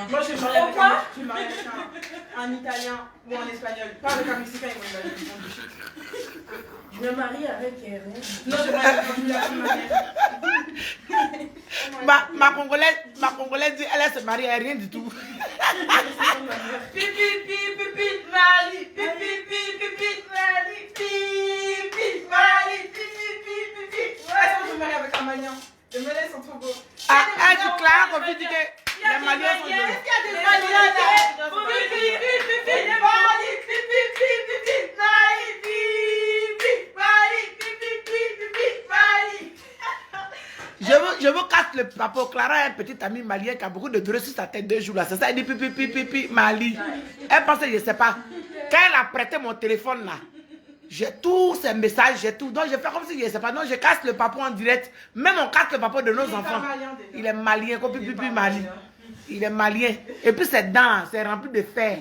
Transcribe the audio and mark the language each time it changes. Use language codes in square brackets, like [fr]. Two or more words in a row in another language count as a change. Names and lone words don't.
[fr] Moi, je suis mariée avec un... Je suis mariée avec un Italien ou un Espagnol. Pas avec un Mexicain, ils vont Je me marie avec rien. Non, je marie avec un Ma Congolaise dit, elle se marie à rien du tout. Pipi, pipi, Mali. Pipi, pipi, Mali. Pipi, Mali. Pipi, pipi. Ouais, je me marie avec un Malien. Les Maliens sont trop beaux. Ah, du Clara, qu'on dit que les Maliens sont Il y a beaux. des Maliens là. Pipi, pipi, pipi, Mali. Pipi, pipi, Mali. Pipi, Mali. Pipi, pipi, Mali. Je veux casser le papo. Clara a un petit ami malien qui a beaucoup de durée sur sa tête 2 jours là. C'est ça, elle dit pipi, pipi, pipi, Mali. Elle pensait, je ne sais pas. Quand elle a prêté mon téléphone là, j'ai tous ces messages, j'ai tout. Donc je fais comme si je ne sais pas. Non, je casse le papo en direct. Même on casse le papo de nos enfants. Il est malien, comme pipi, pipi, Mali. Il est malien. Et puis ses dents, c'est rempli de fer.